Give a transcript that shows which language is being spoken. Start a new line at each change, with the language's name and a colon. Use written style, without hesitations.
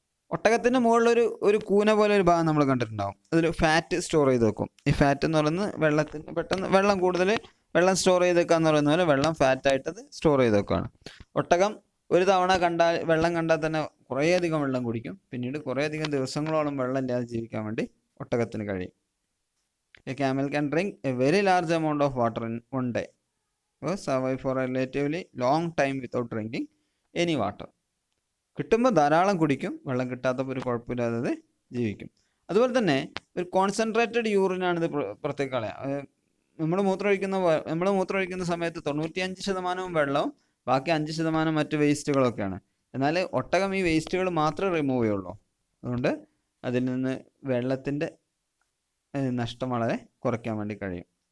Malayalam: ഒട്ടകത്തിൻ്റെ മുകളിലൊരു ഒരു കൂന പോലെ ഒരു ഭാഗം നമ്മൾ കണ്ടിട്ടുണ്ടാകും. അതിൽ ഫാറ്റ് സ്റ്റോർ ചെയ്ത് വെക്കും. ഈ ഫാറ്റ് എന്ന് പറയുന്നത് വെള്ളത്തിന് പെട്ടെന്ന് വെള്ളം സ്റ്റോർ ചെയ്ത് വെക്കുക എന്ന് പറയുന്ന പോലെ വെള്ളം ഫാറ്റായിട്ട് അത് സ്റ്റോർ ചെയ്ത് വെക്കുകയാണ്. ഒട്ടകം ഒരു തവണ വെള്ളം കണ്ടാൽ തന്നെ കുറേയധികം വെള്ളം കുടിക്കും. പിന്നീട് കുറേയധികം ദിവസങ്ങളോളം വെള്ളം ഇല്ലാതെ ജീവിക്കാൻ വേണ്ടി ഒട്ടകത്തിന് കഴിയും.
English: A camel can drink a very large amount of water in one day or survive for a relatively long time without drinking any water.
Malayalam: കിട്ടുമ്പോൾ ധാരാളം കുടിക്കും, വെള്ളം കിട്ടാത്തപ്പോൾ ഒരു കുഴപ്പമില്ലാതെ ജീവിക്കും. അതുപോലെ തന്നെ ഒരു കോൺസെൻട്രേറ്റഡ് യൂറിനാണിത് പുറത്തേക്ക് കളയുക. നമ്മൾ മൂത്രമൊഴിക്കുന്ന സമയത്ത് 95% വെള്ളവും ബാക്കി 5% മറ്റ് വേസ്റ്റുകളൊക്കെയാണ്. എന്നാൽ ഒട്ടകം ഈ വേസ്റ്റുകൾ മാത്രമേ റിമൂവ് ചെയ്യുള്ളൂ. അതുകൊണ്ട് അതിൽ നിന്ന് വെള്ളത്തിൻ്റെ നഷ്ടം വളരെ കുറയ്ക്കാൻ വേണ്ടി കഴിയും.